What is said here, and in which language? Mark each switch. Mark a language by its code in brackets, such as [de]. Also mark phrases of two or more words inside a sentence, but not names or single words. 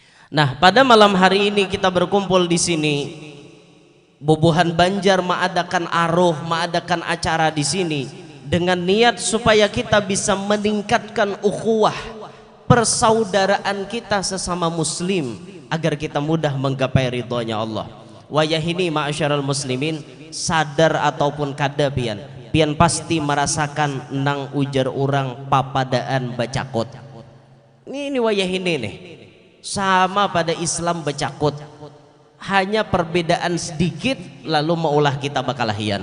[id] Nah, pada malam hari ini kita berkumpul di sini. Bubuhan Banjar mengadakan aruh, mengadakan acara di sini dengan niat supaya kita bisa meningkatkan ukhuwah, persaudaraan kita sesama muslim agar kita mudah menggapai ridhonya Allah. [bjn] Wayah ini [ar] معاشر المسلمين, [bjn] sadar ataupun kada pian pasti merasakan nang ujar orang papadaan bacakot. Ini wayah ini nih sama pada Islam bacakot, hanya perbedaan sedikit lalu maulah kita bakalahian.